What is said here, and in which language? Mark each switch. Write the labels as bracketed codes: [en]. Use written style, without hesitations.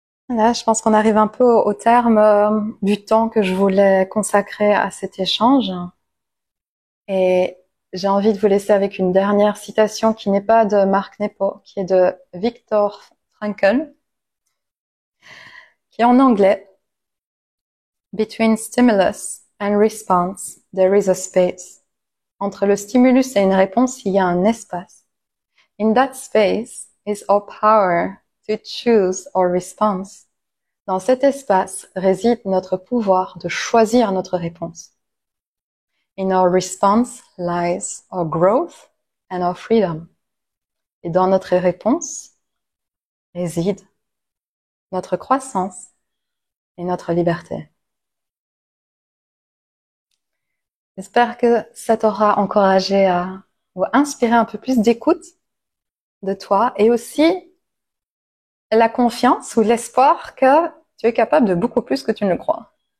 [fr] Là, je pense qu'on arrive un peu au terme du temps que je voulais consacrer à cet échange. Et j'ai envie de vous laisser avec une dernière citation qui n'est pas de Marc Nepo, qui est de Viktor Frankl, qui est en anglais. [en] Between stimulus and response, there is a space. [fr] Entre le stimulus et une réponse, il y a un espace. [en] In that space is our power to choose our response. [fr] Dans cet espace réside notre pouvoir de choisir notre réponse. [en] In our response lies our growth and our freedom. [fr] Et dans notre réponse réside notre croissance et notre liberté. J'espère que ça t'aura encouragé ou inspiré un peu plus d'écoute de toi et aussi la confiance ou l'espoir que tu es capable de beaucoup plus que tu ne le crois.